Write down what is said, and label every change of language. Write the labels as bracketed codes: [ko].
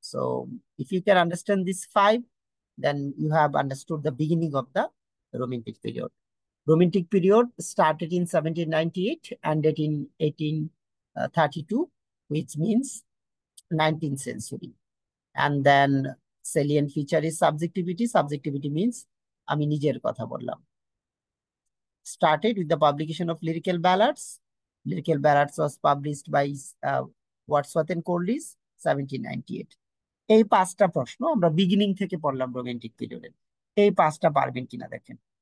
[en] So if you can understand these five, then you have understood the beginning of the romantic period. Romantic period started in 1798, ended in 1832, which means 19th century. And then salient feature is subjectivity. Subjectivity means [bn] আমি নিজের কথা বললাম. [en] Started with the publication of Lyrical Ballads. Lyrical Ballads was published by Wordsworth and Coleridge, 1798. [bn] এই পাঁচটা প্রশ্ন আমরা beginning থেকে পড়লাম রোমান্টিক পিরিয়ডে. এই পাঁচটা পারবেন কিনা দেখেন.